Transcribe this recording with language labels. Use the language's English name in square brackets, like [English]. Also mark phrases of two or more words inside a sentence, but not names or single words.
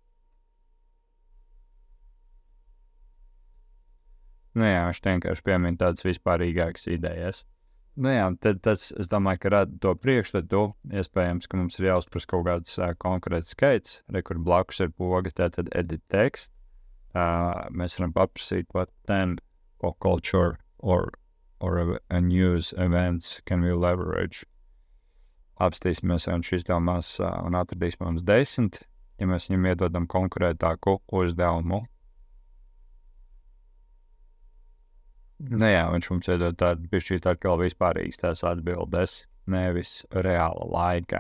[Latvian] Viņš vienkārši piemin tādas vispārīgākas idejas. Tad tas, es domāju, ka rada to priekšstatu, iespējams, ka mums ir jāuzprast kaut kāds konkrēts skaits, kur blakus ir poga, tātad [English] edit text. [Latvian] Mēs varam paprasīt, [English] what 10 pop culture or a news events can we leverage. [Latvian] Apstīsimies, vai viņš izdomās un atradīs mums 10, ja mēs viņam iedodam konkrētāku uzdevumu. Viņš mums iedod tādu bišķīt atkal vispārīgas tās atbildes, nevis reāla laika.